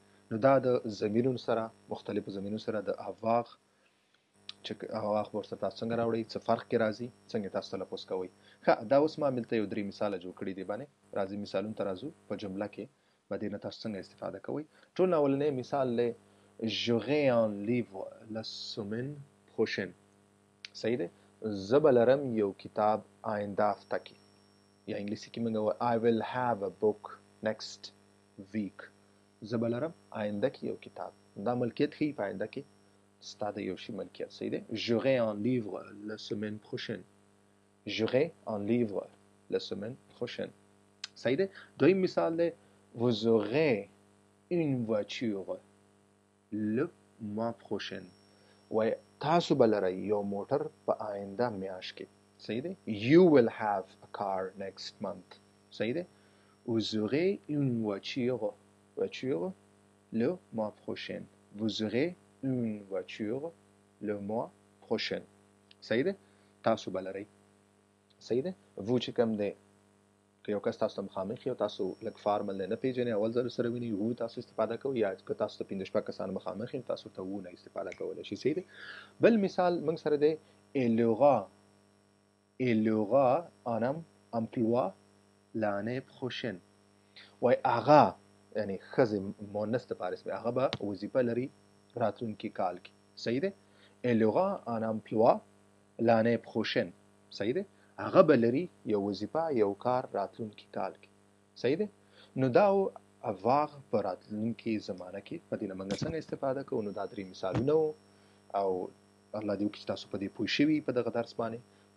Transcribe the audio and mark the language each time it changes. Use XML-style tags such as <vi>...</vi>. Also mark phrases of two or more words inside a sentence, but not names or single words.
<ps>نو دا د ضمیرونو سره، مختلفو ضمیرونو سره د افاغ چې افاغ به ورسره تاسو څنګه راوړئ، څه فرق کې راځي، څنګه تاسو تلفظ کوئ. ښه، دا اوس ما دلته یو 3 مثاله جوړ کړي دي باندې. راځي مثالونو ته راځو. په جمله کې به دې نه تاسو څنګه استفاده کوئ. ټول اولنی مثال دی</ps> <fr>j'aurai un livre la semaine prochaine.</fr> <ps>صحیح دی. زه به لرم یو کتاب آینده هفته کې، یا انګلیسي کې موږ وایو</ps> <en>I will have a book next week.</en> <ps>زه به لرم آینده کې یو کتاب. دا ملکیت ښیي په آینده کې ستا د یو شي ملکیت. صحیح دی.</ps> <fr>j'aurai un livre la semaine prochaine. j'aurai un livre la semaine prochaine.</fr> <ps>صحیح دی. دویم مثال دی</ps> <fr>vous aurez une voiture le mois prochain.</fr> <ps>وای تاسو به لرئ یو موټر په آینده میاشت کې. صحیح دی.</ps> <en>you will have a car next month.</en> <ps>صحیح دی.</ps> <fr>vous aurez une voiture le mois prochain. vous aurez une voiture le mois prochain.</fr> <ps>صحیح دی. تاسو به لرئ. صحیح دی. وو چې کوم دی که یو کس تاسو ته مخامخ یو تاسو لږ فارمل نه پیژنئ، اول ځل سره وینئ، وو تاسو استفاده کوئ. یا که تاسو ته 5 شپږ کسان مخامخ یو تاسو ته وو نه استفاده کولی شي. صحیح دی. بل مثال موږ سره دی</ps> <fr>elle aura un emploi l'année prochaine.</fr> <ps>وای هغه یعنی ښځې مؤنث دپاره اسم، هغه به وظیفه لري راتلونکي کال کې. صحیح دی.</ps> <fr>elle aura un emploi l'année prochaine.</fr> <ps>صحیح دی. هغه به لري یو وظیفه، یو کار راتلونکي کال کې. صحیح دی. نو دا افاغ په راتلونکي زمانه کې په دې نه موږ څنګه استفاده کوو. نو دا 3 مثالونه وو او الله دې وکړي چې تاسو په دې پوه شوي په دغه درس باندې.</ps>